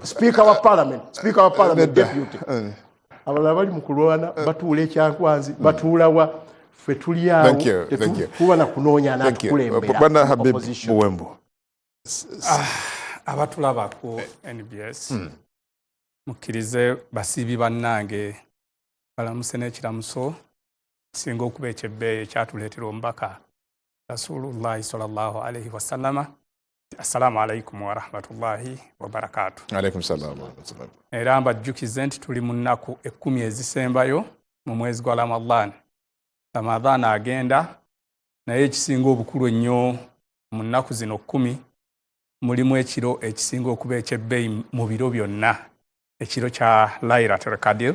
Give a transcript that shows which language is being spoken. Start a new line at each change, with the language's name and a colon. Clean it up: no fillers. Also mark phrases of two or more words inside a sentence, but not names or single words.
Ganda: speaker wa
English: parliament deputy
Ganda: abalala bali mu kulwana batuula ekyankwanzi batuulawa ffe tuli awo tetukuba na kunoonya n'atukulembera Habib Buwembo abatulaba ku NBS mukkirize basiibi bannange balamuse n'ekiramuso singa okuba ekyebbeeyi ekyatuleetera omubaka
Arabic: رسول الله صلى الله عليه وسلم. السلام عليكم ورحمة الله وبركاته. عليكم السلام ورحمة الله.
Ganda: Era mbajjukize nti tuli mu nnaku 10 ezisembayo mu mwezi gwa Ramadhan agenda naye ekisinga obukulu ennyo mu nnaku zino 10 mulimu ekiro ekisinga okuba ekyebbeeyi mu biro byonna ekiro kya Laylatul Qadr.